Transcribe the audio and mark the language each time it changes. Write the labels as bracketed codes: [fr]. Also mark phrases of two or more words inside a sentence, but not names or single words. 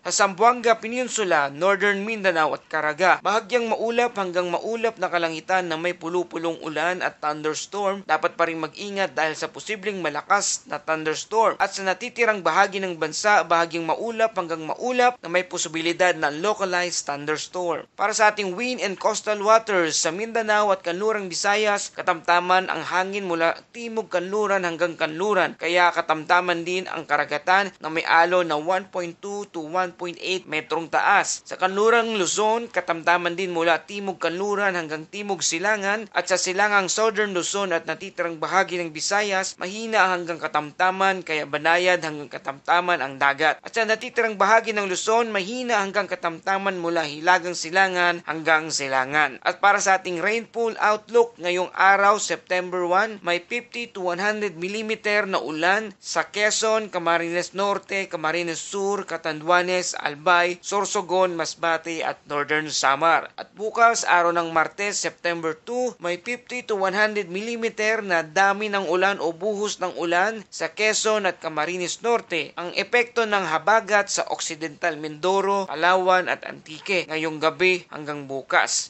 [tl] Sa Zamboanga Peninsula, Northern Mindanao at Caraga, bahagyang maulap hanggang maulap na kalangitan na may pulupulong ulan at thunderstorm. Dapat pa rin mag-ingat dahil sa posibleng malakas na thunderstorm. At sa natitirang bahagi ng bansa, bahagyang maulap hanggang maulap na may posibilidad ng [en] localized thunderstorm. [tl] Para sa ating [en] wind and coastal waters [tl] sa Mindanao at kanlurang Visayas, katamtaman ang hangin mula timog kanluran hanggang kanluran. Kaya katamtaman din ang karagatan na may alon na 1.2 to 1.8 metrong taas. Sa kanlurang Luzon, katamtaman din mula timog kanluran hanggang timog silangan at sa silangang Southern Luzon at natitirang bahagi ng Visayas, mahina hanggang katamtaman kaya banayad hanggang katamtaman ang dagat. At sa natitirang bahagi ng Luzon, mahina hanggang katamtaman mula hilagang silangan hanggang silangan. At para sa ating [en] rainfall outlook [tl] ngayong araw, September 1, may 50 to 100 mm na ulan sa Quezon, Camarines Norte, Camarines Sur, Catanduanes, Albay, Sorsogon, Masbate at Northern Samar. At bukas, araw ng Martes, September 2, may 50 to 100 mm na dami ng ulan o buhos ng ulan sa Quezon at Camarines Norte. Ang epekto ng habagat sa Occidental Mindoro, Palawan at Antique ngayong gabi hanggang bukas.